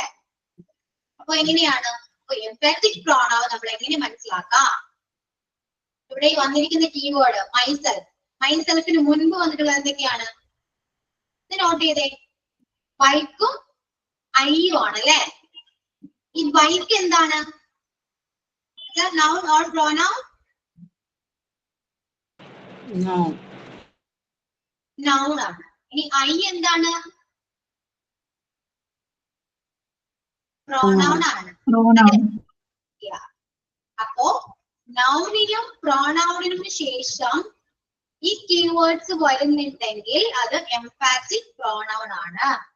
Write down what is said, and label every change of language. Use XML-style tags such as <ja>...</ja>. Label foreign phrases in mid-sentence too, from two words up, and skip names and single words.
<ml>അപ്പൊ എങ്ങനെയാണ്</ml> <en>emphatic pronoun</en> <ml>നമ്മൾ എങ്ങനെ മനസ്സിലാക്കാം? ഇവിടെ വന്നിരിക്കുന്ന</ml> <en>keyword myself.</en> <ml>മൈസെൽഫിന് മുൻപ് വന്നിട്ടുള്ളത് എന്തൊക്കെയാണ്? ഇത് നോട്ട് ചെയ്തേ. ബൈക്കും ഐയും ആണ് അല്ലെ? ഈ ബൈക്ക് എന്താണ്?</ml> <en>Noun or pronoun? Noun.</en> <ml>Noun ആണ്. ഇനി I എന്താണ്? Pronoun ആണ്.</ml> <en>Yeah.</en> <ml>അപ്പോ നൗണിനും പ്രോണൗണിനും ശേഷം ഈ കീവേഡ്സ് വരുന്നുണ്ടെങ്കിൽ അത്</ml> <en>emphatic pronoun</en> <ml>ആണ്.</ml>